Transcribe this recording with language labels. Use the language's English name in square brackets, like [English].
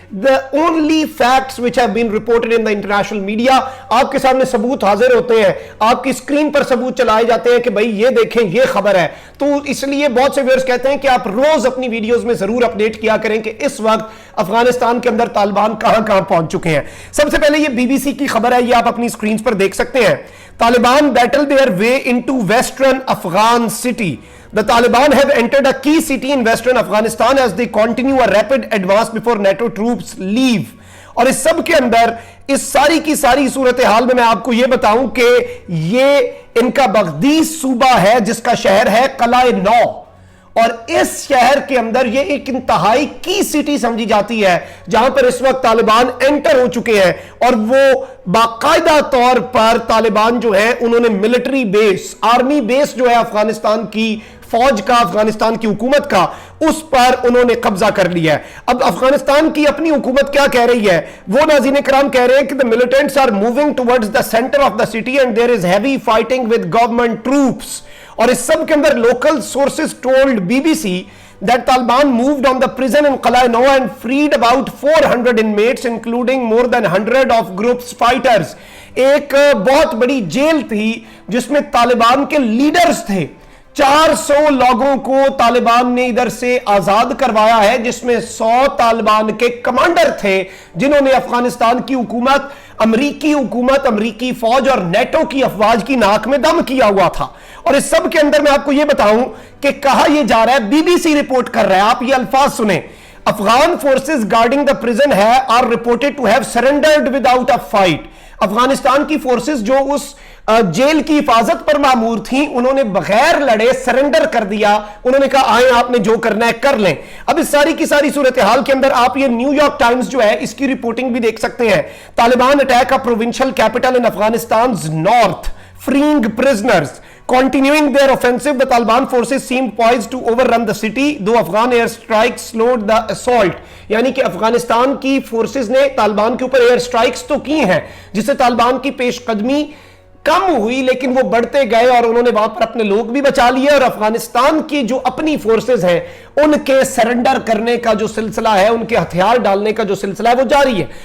[English] the only facts which have been reported in the international media, [Hindi] आपके सामने सबूत हाजिर होते हैं, आपकी स्क्रीन पर सबूत चलाए जाते हैं कि भाई ये देखें ये खबर है। तो इसलिए बहुत से व्यूअर्स कहते हैं कि आप रोज अपनी वीडियोस में जरूर अपडेट किया करें कि इस वक्त अफगानिस्तान के अंदर तालिबान कहां कहां पहुंच चुके हैं। सबसे पहले ये बीबीसी की खबर है, ये आप अपनी स्क्रीन पर देख सकते हैं। [English] Taliban battle their way into western Afghan city. The Taliban have entered a key city in western Afghanistan as they continue a rapid advance before NATO troops leave. [Hindi] और इस सब के अंदर इस सारी की सारी सूरत हाल में मैं आपको यह बताऊं कि ये इनका बगदी सूबा है जिसका शहर है कलाए नौ, और इस शहर के अंदर ये एक इंतहाई की सिटी समझी जाती है जहां पर इस वक्त तालिबान एंटर हो चुके हैं। और वो बाकायदा तौर पर तालिबान जो है उन्होंने मिलिट्री बेस, आर्मी बेस जो है अफगानिस्तान की फौज का, अफगानिस्तान की हुकूमत का, उस पर उन्होंने कब्जा कर लिया है। अब अफगानिस्तान की अपनी हुकूमत क्या कह रही है, वो नाज़रीन कराम कह रहे हैं कि [English] The militants are moving towards the centre of the city and there is heavy fighting with government troops. [Hindi] और इस सब के अंदर [English] Local sources told BBC that Taliban moved on the prison in Qalai Nau and freed about 400 inmates including more than 100 of group's fighters। [Hindi] एक बहुत बड़ी jail थी जिसमें तालिबान के लीडर्स थे, 400 लोगों को तालिबान ने इधर से आजाद करवाया है, जिसमें 100 तालिबान के कमांडर थे जिन्होंने अफगानिस्तान की हुकूमत, अमरीकी फौज और नेटो की अफवाज की नाक में दम किया हुआ था। और इस सब के अंदर मैं आपको यह बताऊं कि कहा यह जा रहा है, बीबीसी रिपोर्ट कर रहा है, आप ये अल्फाज सुने, [English] Afghan forces guarding the prison है are reported to have surrendered without a fight. [Hindi] Afghanistan की फोर्सेस जो उस जेल की हिफाजत पर मामूर थी, उन्होंने बगैर लड़े सरेंडर कर दिया। उन्होंने कहा आए आपने जो करना है कर लें। अब इस सारी की सारी सूरत हाल के अंदर आप ये न्यूयॉर्क टाइम्स जो है इसकी रिपोर्टिंग भी देख सकते हैं। [English] Taliban attack a provincial capital in Afghanistan north, freeing prisoners, continuing their offensive, the Taliban forces seemed poised to overrun the city, though Afghan air strikes slowed the assault। [Hindi] यानी कि अफगानिस्तान की फोर्सेस ने तालिबान के ऊपर एयर स्ट्राइक्स तो की हैं, जिससे तालिबान की पेशकदमी कम हुई, लेकिन वो बढ़ते गए और उन्होंने वहां पर अपने लोग भी बचा लिए और अफगानिस्तान की जो अपनी फोर्सेस हैं उनके सरेंडर करने का जो सिलसिला है, उनके हथियार डालने का जो सिलसिला है वो जारी है।